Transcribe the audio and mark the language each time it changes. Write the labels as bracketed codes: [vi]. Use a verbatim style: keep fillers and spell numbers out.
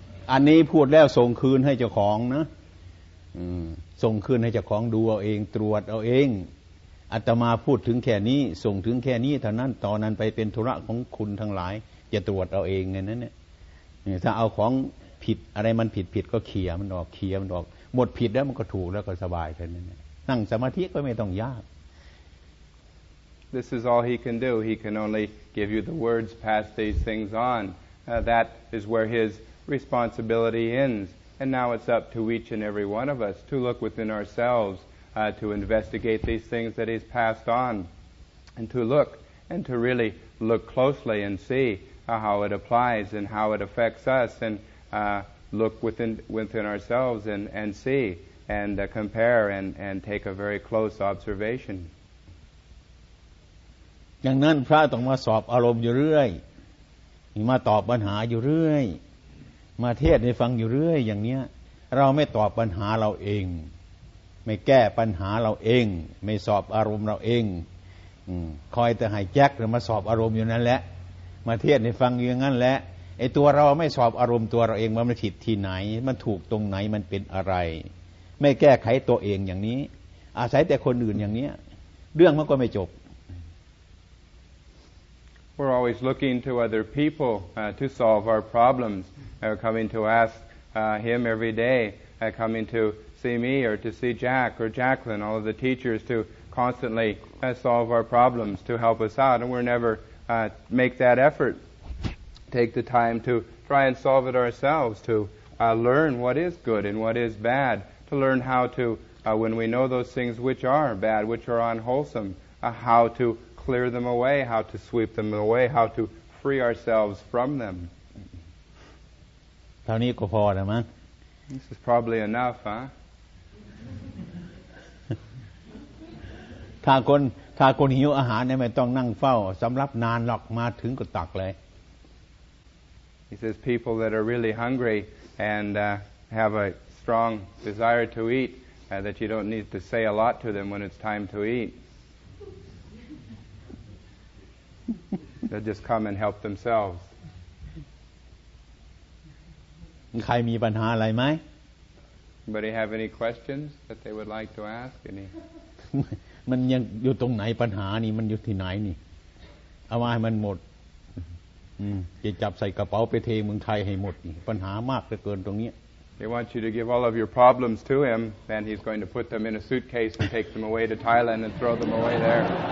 [th] อันนี้พูดแล้วส่งคืนให้เจ้าของนะส่งคืนให้เจ้าของดูเอาเองตรวจเอาเองอาตมาพูดถึงแค่นี้ส่งถึงแค่นี้เท่านั้นตอนนั้นไปเป็นธุระของคุณทั้งหลายจะตรวจเอาเองไงนั่นเนี่ยถ้าเอาของผิดอะไรมันผิดผิดก็เขี่ยมันออกเขี่ยมันออกหมดผิดแล้วมันก็ถูกแล้วก็สบายแค่นั้นนั่งสมาธิก็ไม่ต้องยาก [en] This is all he can do. He can only give you the words, pass these things on. Uh, that is where his responsibility ends. And now it's up to each and every one of us to look within ourselves uh, to investigate these things that he's passed on, and to look, and to really look closely and see uh, how it applies and how it affects us, and uh, look within within ourselves and, and see, and uh, compare, and, and take a very close observation. [th] อย่างนั้นพระต้องมาสอบอารมณ์อยู่เรื่อยมาตอบปัญหาอยู่เรื่อยมาเทศน์ให้ฟังอยู่เรื่อยอย่างเนี้ยเราไม่ตอบปัญหาเราเองไม่แก้ปัญหาเราเองไม่สอบอารมณ์เราเองอืมคอยแต่ให้แจ็คมาสอบอารมณ์อยู่นั่นแหละมาเทศน์ให้ฟังอยู่งั้นแหละไอ้ตัวเราไม่สอบอารมณ์ตัวเราเองว่ามันผิดที่ไหนมันถูกตรงไหนมันเป็นอะไรไม่แก้ไขตัวเองอย่างนี้อาศัยแต่คนอื่นอย่างเนี้ยเรื่องมันก็ไม่จบ [en] We're always looking to other people uh, to solve our problems, uh, coming to ask uh, him every day, uh, coming to see me or to see Jack or Jacqueline, all of the teachers to constantly uh, solve our problems, to help us out, and we're never uh, make that effort, take the time to try and solve it ourselves, to uh, learn what is good and what is bad, to learn how to, uh, when we know those things which are bad, which are unwholesome, uh, how to clear them away, how to sweep them away, how to free ourselves from them. [th] เท่านี้ก็พอแล้วมั้ง [en] This is probably enough, huh? [th] ถ้าคนถ้าคนหิวอาหารเนี่ยไม่ต้องนั่งเฝ้าสำรับนานหรอกมาถึงก็ตักเลย [en] He says people that are really hungry and uh, have a strong desire to eat, uh, that you don't need to say a lot to them when it's time to eat. They'll just come and help themselves. [th] ใครมีปัญหาอะไรไหม [en] Anybody have any questions that they would like to ask? Any? [th] มันยังอยู่ตรงไหนปัญหานี่มันอยู่ที่ไหนนี่เอามาให้มันหมดจะจับใส่กระเป๋าไปเทเมืองไทยให้หมดนี่ปัญหามากเหลือเกินตรงนี้ [en] They want you to give all of your problems to him, then he's going to put them in a suitcase and take them away to Thailand and throw them away there.